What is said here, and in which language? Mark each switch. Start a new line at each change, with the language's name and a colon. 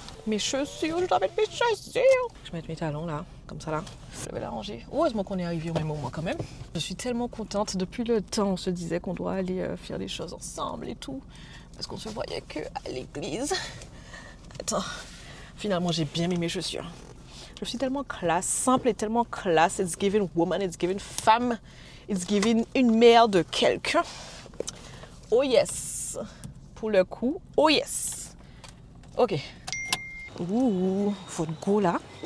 French: Mes chaussures, je dois mettre mes chaussures. Je vais mettre mes talons là, comme ça là. Je vais l'arranger. Heureusement qu'on est arrivé au même moment quand même. Je suis tellement contente. Depuis le temps, on se disait qu'on doit aller faire des choses ensemble et tout. Parce qu'on se voyait que à l'église. Attends. Finalement, j'ai bien mis mes chaussures. Je suis tellement classe, simple et tellement classe.
English: It's giving woman, it's giving femme. It's giving
French: une mère de quelqu'un.
English: Oh yes.
French: Pour le coup,
English: oh yes. Ok.
French: Ouh, faut go là.